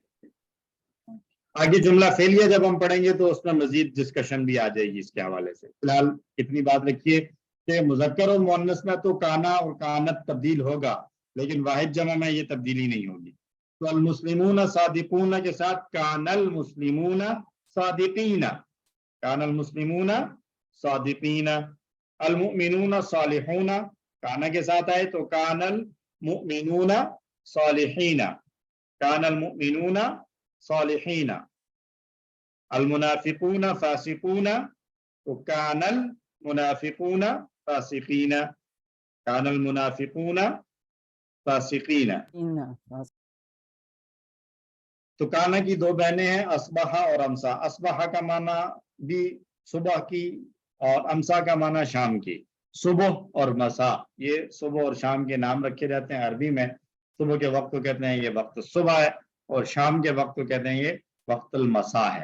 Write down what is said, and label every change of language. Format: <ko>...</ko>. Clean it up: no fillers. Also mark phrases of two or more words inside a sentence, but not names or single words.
<ur>آگے جملہ فعلیہ جب ہم پڑھیں گے تو اس میں مزید ڈسکشن بھی آ جائے گی اس کے حوالے سے. فی الحال اتنی بات رکھیے کہ مذکر اور مؤنث میں تو کانا اور کانت تبدیل ہوگا، لیکن واحد جمع میں یہ تبدیلی نہیں ہوگی.</ur> <ar>तो المسلمون صادقون</ar> <ur>کے ساتھ</ur> <ar>كان المسلمون صادقين، كان المسلمون صادقين. المؤمنون صالحون,</ar> <ur>کانا کے ساتھ آئے تو</ur> <ar>كان المؤمنون صالحين، كان المؤمنون صالحين. المنافقون فاسقون, तो كان المنافقون فاسقين، كان المنافقون فاسقين.</ar> <ur>تو کانا کی دو بہنیں ہیں اصبحہ اور امسا. اصبحہ کا معنی بھی صبح کی اور امسا کا معنی شام کی. صبح اور مسا یہ صبح اور شام کے نام رکھے جاتے ہیں عربی میں. صبح کے وقت کو کہتے ہیں یہ وقت صبح ہے اور شام کے وقت کو کہتے ہیں یہ وقت المسا ہے.</ur>